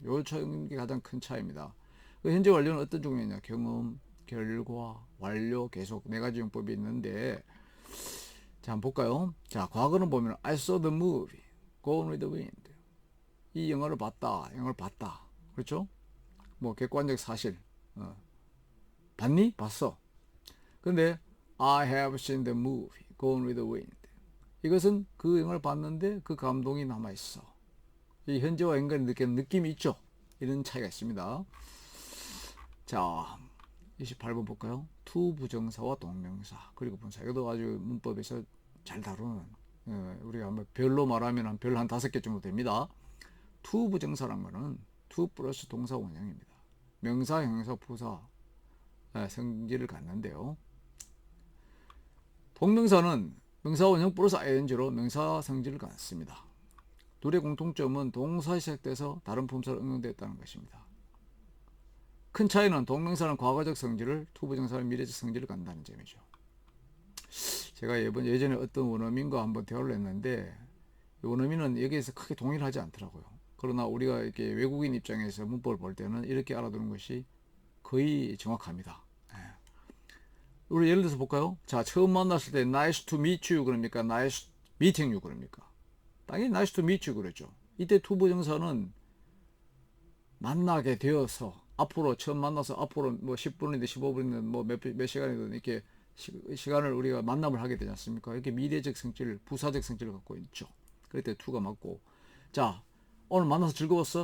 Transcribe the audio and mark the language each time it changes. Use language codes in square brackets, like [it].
[ko] 요게 가장 큰 차이입니다. 현재 완료는 어떤 종류냐? 경험, 결과, 완료, 계속 네 가지 용법이 있는데, 자, 한번 볼까요? 자, 과거는 보면 [en] I saw the movie, Gone with the Wind. [ko] 이 영화를 봤다. 그렇죠? 뭐 객관적 사실. 봤니? 봤어. [en] 근데 I have seen the movie, Gone with the Wind. [ko] 이것은 그 영화를 봤는데 그 감동이 남아있어. 이 현재와 연관이 느끼는 느낌이 있죠? 이런 차이가 있습니다. 자, 28번 볼까요? to 부정사와 동명사 그리고 분사. 이것도 아주 문법에서 잘 다루는, 우리가 한번 별로 말하면 별 한 5개 정도 됩니다. to 부정사란 거는 to 플러스 동사 원형입니다. 명사, 형용사, 부사 성질을 갖는데요. 동명사는 명사 원형 플러스 ing로 명사 성질을 갖습니다. 둘의 공통점은 동사에 시작돼서 다른 품사로 응용되었다는 것입니다. 큰 차이는 동명사는 과거적 성질을, 투부정사는 미래적 성질을 갖는다는 점이죠. 제가 예전에 어떤 원어민과 한번 대화를 했는데, 원어민은 여기에서 크게 동의를 하지 않더라고요. 그러나 우리가 이렇게 외국인 입장에서 문법을 볼 때는 이렇게 알아두는 것이 거의 정확합니다. 우리 예를 들어서 볼까요? 자, 처음 만났을 때 [en] nice to meet you [ko] 그럽니까? [en] nice meeting you [ko] 그럽니까? 당연히 [en] nice to meet you [ko] 그러죠. 이때 투부정사는 만나게 되어서, 앞으로 처음 만나서 앞으로 뭐 10분이든 15분이든 뭐 몇 시간이든 이렇게 시간을 우리가 만남을 하게 되지 않습니까? 이렇게 미래적 성질, 부사적 성질을 갖고 있죠. 그럴 때 to가 맞고, 자, 오늘 만나서 즐거웠어?